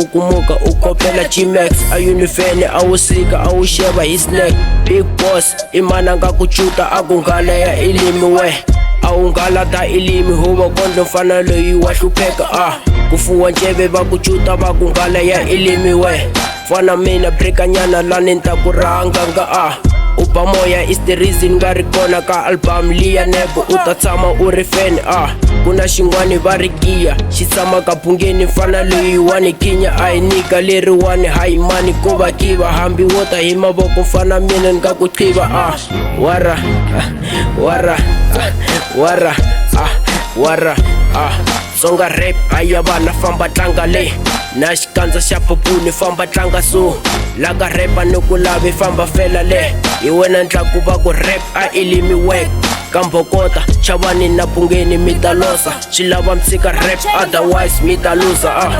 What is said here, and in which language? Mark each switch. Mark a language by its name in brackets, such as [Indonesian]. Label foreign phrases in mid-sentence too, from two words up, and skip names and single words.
[Tsonga] kumuka u kopela G-Max a unifene a wu sika a wu xeva hi snack [English] big boss [Tsonga] i mana nga ku chuta a ku nghala ya ilimi we a wu nghala ta ilimi huva kondlo mfana loyi wa hlupheka ku fuwa njeve va ku chuta va ku nghala ya ilimi we fana mina brekanyana lani nta ku rhanganga uba moya [English] is the reason [Tsonga] nga ri kona ka album liya nego u ta tshama u ri fan ku na xin'wani va ri kiya xi tshama ka bungeni mfana loyi wani khinya a hi nika leriwani hayi mani ku va kiva hambi wo ta hi mavoko mfana mina ni nga ku qiva wara Tsonga Rap aya vana famba tlanga le na xikandza xa popuni famba tlanga so laka repa ni ku lavi famba fela le hi wena ntlaku va ku rap a ilimi wek kambokota chavani na bungeni mi ta losa swi lava mtshika rap otherwise mi ta losa